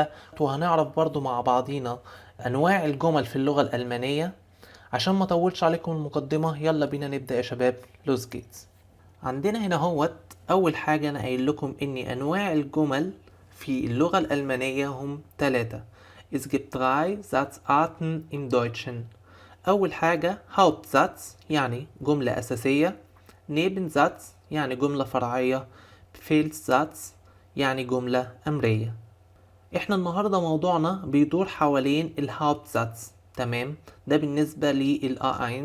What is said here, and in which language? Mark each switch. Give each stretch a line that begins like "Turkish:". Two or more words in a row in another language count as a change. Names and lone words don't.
Arabic: وهنعرف برضو مع بعضينا انواع الجمل في اللغة الالمانية. عشان ما اطولش عليكم المقدمة، يلا بينا نبدأ يا شباب.
German: Los geht's.
Arabic: عندنا هنا هوت اول حاجة انا قايل لكم ان انواع الجمل في اللغة الالمانية هم 3.
German: Es gibt 3 Satzarten im Deutschen.
Arabic: أول حاجة Hauptsatz يعني جملة أساسية، Nebensatz يعني جملة فرعية، Befehlssatz يعني جملة أمرية. احنا النهاردة موضوعنا بيدور حوالين الهاوبتزاتس. تمام، ده بالنسبة للA1.